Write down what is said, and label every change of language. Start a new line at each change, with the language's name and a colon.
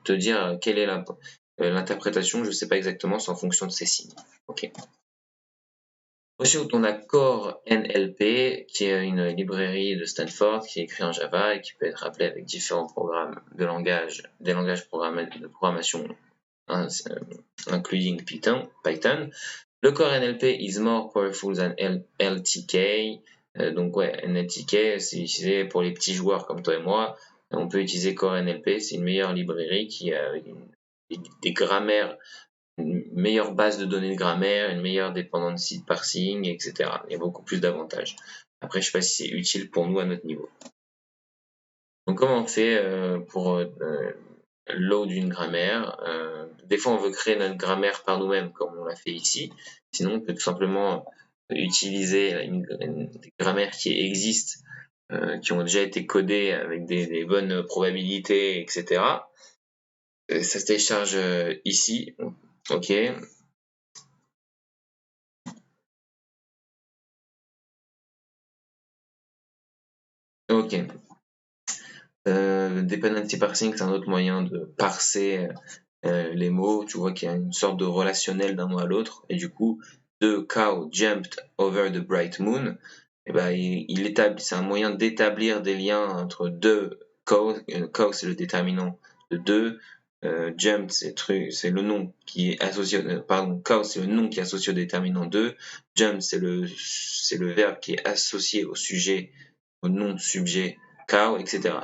French: Te dire quelle est l'interprétation, je ne sais pas exactement, c'est en fonction de ces signes. Ok. Ensuite, on a Core NLP, qui est une librairie de Stanford qui est écrite en Java et qui peut être appelée avec différents programmes des langages de programmation,
English: including Python. Le Core NLP is more powerful than LTK.
French: Donc ouais, NLTK, c'est utilisé pour les petits joueurs comme toi et moi. On peut utiliser Core NLP, c'est une meilleure librairie qui a des grammaires, une meilleure base de données de grammaire, une meilleure
English: dependency parsing,
French: etc. Il y a beaucoup plus d'avantages. Après, je sais pas si c'est utile pour nous à notre niveau. Donc comment on fait pour load une grammaire? Des fois, on veut créer notre grammaire par nous-mêmes, comme on l'a fait ici. Sinon, on peut tout simplement utiliser des grammaires qui existent, qui ont déjà été codées avec des bonnes probabilités, etc. Ça se télécharge ici. Ok. Ok. Dependency parsing, c'est un autre moyen de parser les mots. Tu vois qu'il y a une sorte de relationnel d'un mot à l'autre. Et du coup,
English: the cow jumped over the bright moon.
French: Et ben, il établit, c'est un moyen d'établir des liens entre deux cow. Cow, c'est le déterminant de deux. Jumped, c'est le nom qui est associé, pardon, cow, c'est le nom qui est associé au déterminant de. Jump, c'est le verbe qui est associé au sujet, au nom sujet cow, etc.